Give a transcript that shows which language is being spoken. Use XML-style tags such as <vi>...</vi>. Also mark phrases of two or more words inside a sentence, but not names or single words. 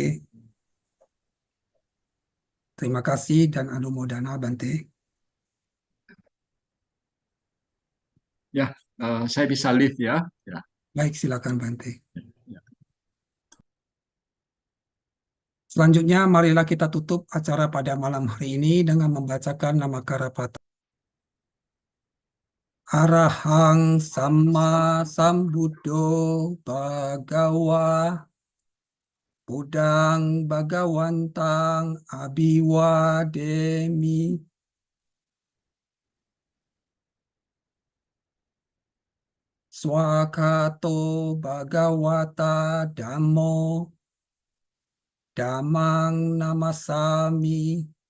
<id>Terima kasih dan anumodana Bante. Ya, saya bisa live ya. Ya. Baik, silakan Bante. Ya. Selanjutnya, marilah kita tutup acara pada malam hari ini dengan membacakan nama Karapata.</id> <pi>Arahang Sama Sambuddho Bhagawa Budang Bhagawantang Abiwademi. Swakato Bhagawata Dhammo Dhammang Namasami.</pi>